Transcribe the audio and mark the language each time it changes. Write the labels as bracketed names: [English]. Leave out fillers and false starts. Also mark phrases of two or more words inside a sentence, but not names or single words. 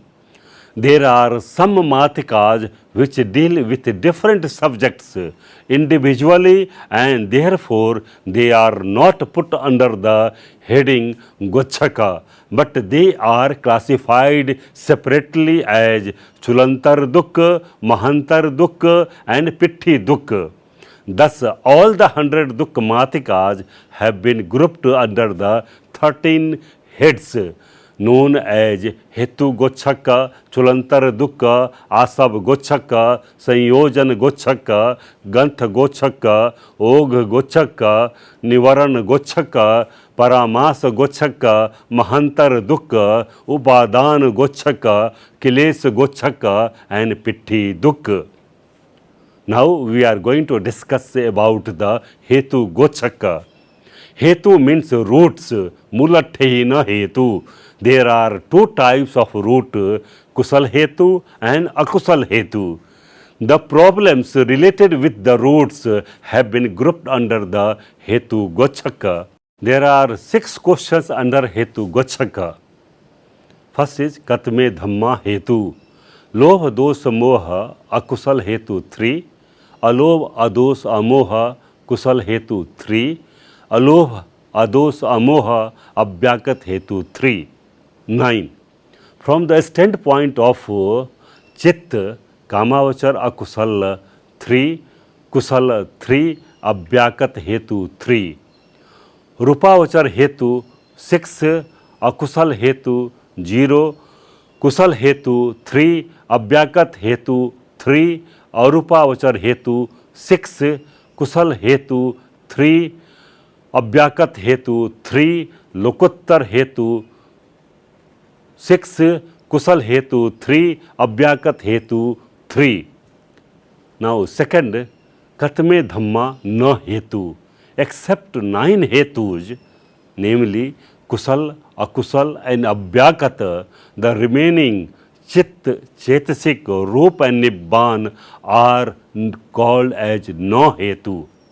[English] There are some Matikas which deal with different subjects individually and therefore they are not put under the heading Gochaka, but they are classified separately as Chulantar Dukha, Mahantar Dukha and Pitti Dukha. Thus, all the 100 Dukmatikas have been grouped under the 13 heads known as Hetu Gochaka, Chulantar Dukha, Asab Gochaka, Sanyojan Gochaka, Gantha Gochaka, Og Gochaka, Nivaran Gochaka, Paramas Gochaka, Mahantar Dukha, Upadan Gochaka, Kiles Gochaka and Pitti Dukha. Now we are going to discuss about the Hetu Gochaka. Hetu means roots, [Pali] Mulathehina Hetu. [English] There are 2 types of root, [Pali] Kusal Hetu and Akusal Hetu. [English] The problems related with the roots have been grouped under the Hetu Gochaka. There are 6 questions under Hetu Gochaka. First is [Pali] Katme Dhamma Hetu. Lobh Dosa Moha Akusal Hetu 3. Alobh Ados Amoha Kusal Hetu 3. Alobh Ados Amoha Abhyakat Hetu 3. 9. [English] From the standpoint of Chit, [Pali] Kamavachar Akusal 3, Kusal 3, Abhyakat Hetu 3. Rupavachar Hetu 6, Akusal Hetu 0, Kusal Hetu 3, Abhyakat Hetu 3, Arupavachar Hetu 6, Kusal Hetu 3, Abhyakat Hetu 3, Lokuttar Hetu 6, Kusal Hetu 3, Abhyakat Hetu 3. [English] Now second, [Pali] Katme Dhamma Na Hetu. [English] Except 9 Hetus, namely Kusal, Akusal and Abhyakat, the remaining Chit, Chetasik, Rupa and Nibbana are called as [Pali] Na Hetu.